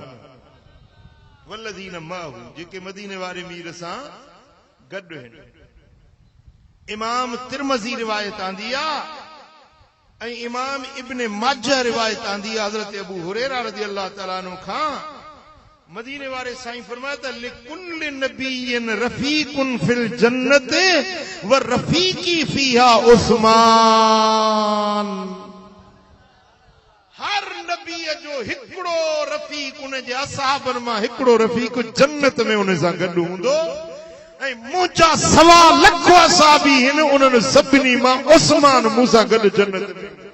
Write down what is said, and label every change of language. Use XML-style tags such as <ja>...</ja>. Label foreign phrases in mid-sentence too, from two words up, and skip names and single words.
<ar>والذين معه,</ar> <sd>जेके मदीने वारे मीर सां गॾु आहिनि। इमाम तिरमज़ी रिवायत आंदी आहे ऐं इमाम इब्न माजा रिवायत आंदी आहे हजरत अबू हुरैरा</sd> <ar>رضي الله تعالى عنه</ar> <sd>खां। मदीने वारे साईं फरमाया त</sd> <ar>لكل نبي رفيق في الجنة ورفيقي فيها عثمان.</ar> <sd>हर नबी जो हिकिड़ो रफ़ीक, उन जे असहाबनि मां हिकिड़ो रफ़ीक जन्नत में उन सां गॾु हूंदो। ऐं मुंहिंजा 1.25 लख असहाबी आहिनि, उन्हनि सभिनी मां उस्मान मूं सां गॾु जन्नत में।</sd>